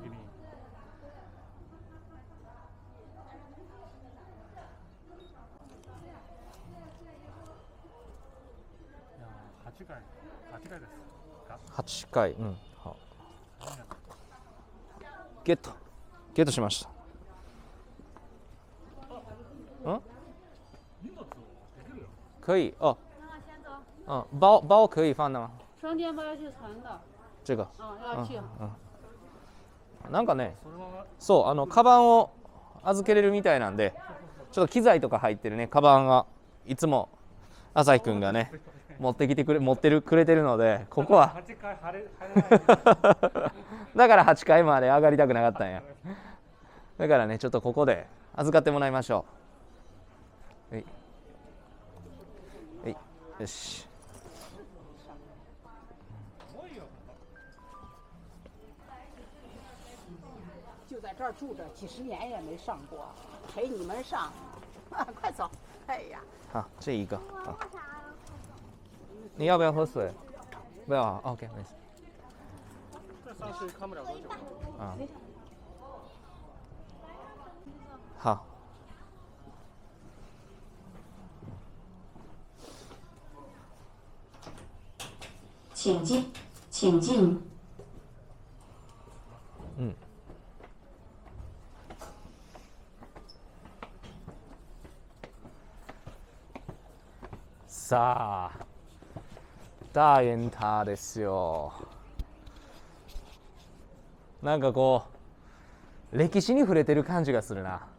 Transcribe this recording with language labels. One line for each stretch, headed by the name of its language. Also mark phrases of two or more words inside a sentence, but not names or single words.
Japanese: 8 回ですか 8回。うん。ゲットしました。
Chinese: 可以哦。包可以放的吗？双肩包要去传的。这个。要去。
Japanese: なんかね、そう、カバンを預けれるみたいなんで、ちょっと機材とか入ってるね、カバンがいつも朝日くんがね、持ってくれてるので、ここはだから8階まで上がりたくなかったんや。だからね、ちょっとここで預かってもらいましょう。よし。
Chinese: 就在这儿住着几十年也没上过，陪你们上，快走！哎呀，好，这一个。你要不要喝水？不要啊 ，OK， 没事。这上去看不了多久。啊。好。请进，请进。嗯。
Japanese: さあ、大雁塔ですよ。なんかこう歴史に触れてる感じがするな。